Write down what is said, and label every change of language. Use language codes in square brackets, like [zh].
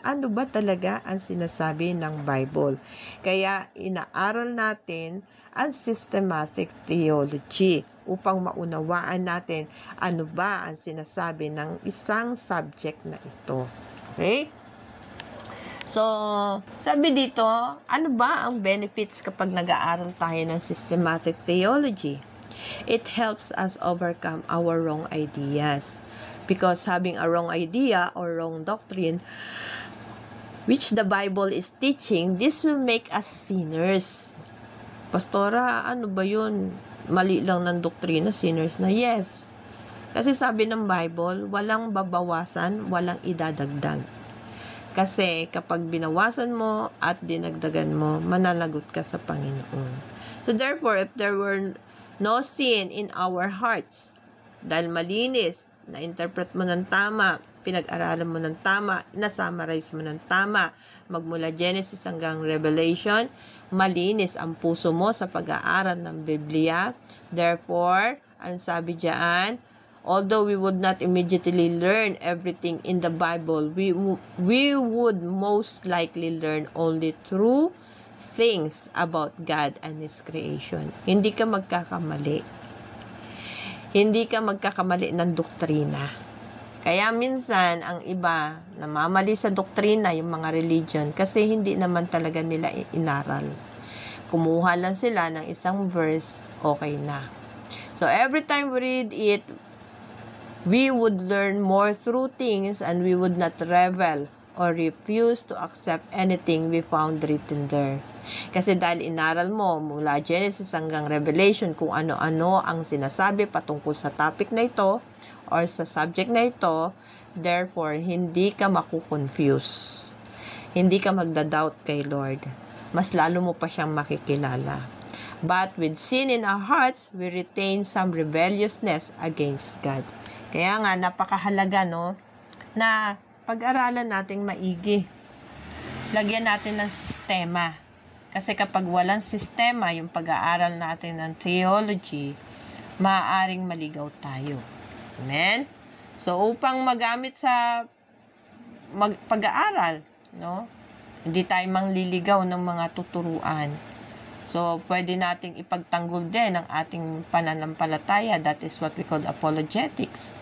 [tl] Ano ba talaga ang sinasabi ng Bible? Kaya inaaral natin ang systematic theology upang maunawaan natin ano ba ang sinasabi ng isang subject na ito. Okay? So, sabi dito, ano ba ang benefits kapag nag-aaral tayo ng systematic theology? [en] It helps us overcome our wrong ideas. Because having a wrong idea or wrong doctrine, which the Bible is teaching, this will make us sinners. [tl] Pastora, ano ba yun? Mali lang ng doktrina, sinners na. Yes. Kasi sabi ng Bible, walang babawasan, walang idadagdag. Kasi kapag binawasan mo at dinagdagan mo, mananagot ka sa Panginoon. [en] So therefore, if there were no sin in our hearts, [tl] dahil malinis, na-interpret mo ng tama, pinag-aralan mo ng tama, na-summarize mo ng tama, magmula Genesis hanggang Revelation, malinis ang puso mo sa pag-aaral ng Biblia. [en] Therefore, [tl] ang sabi diyan, [en] although we would not immediately learn everything in the Bible, we would most likely learn only true things about God and His creation. [tl] Hindi ka magkakamali. Hindi ka magkakamali ng doktrina. Kaya minsan, ang iba, namamali sa doktrina, yung mga religion, kasi hindi naman talaga nila inaral. Kumuha lang sila ng isang verse, okay na. [en] So, every time we read it, we would learn more through things and we would not rebel or refuse to accept anything we found written there. [tl] Kasi dahil inaral mo mula Genesis hanggang Revelation kung ano-ano ang sinasabi patungkol sa topic na ito or sa subject na ito, therefore, hindi ka makukonfuse. Hindi ka magda-doubt kay Lord. Mas lalo mo pa siyang makikilala. [en] But with sin in our hearts, we retain some rebelliousness against God. [tl] Kaya nga, napakahalaga, no, na pag-aralan nating maigi. Lagyan natin ng sistema. Kasi kapag walang sistema, yung pag-aaral natin ng theology, maaaring maligaw tayo. Amen? So, upang magamit sa pag-aaral, no, hindi tayo mangliligaw ng mga tuturuan. So, pwede nating ipagtanggol din ang ating pananampalataya. [en] That is what we call apologetics.